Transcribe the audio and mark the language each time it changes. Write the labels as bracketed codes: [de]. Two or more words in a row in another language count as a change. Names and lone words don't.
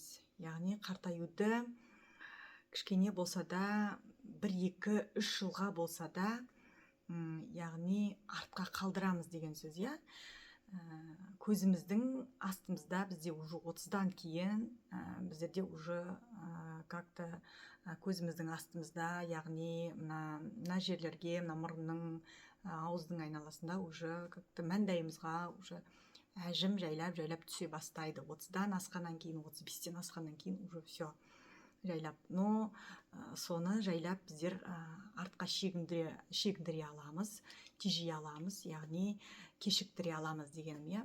[kk] Яғни қартаюды кішкене болса да 1-2-3 жылға болса да яғни артқа қалдырамыз деген сөз, я? Көзіміздің астымызда бізде уже 30-дан кейін біздерде [ru] уже как-то [kk] көзіміздің астымызда, яғни мына жерлерге, мына мұрынның, ауыздың айналасында [ru] уже как-то [kk] маңдайымызға уже әжім жайлап түсе бастайды. 30-дан асқаннан кейін, 35-тен асқаннан кейін [ru] уже все [kk] жайлап. Но соны жайлап біздер артқа шегіндіре аламыз, тежей аламыз, яғни кешіктіре аламыз дегенім, я?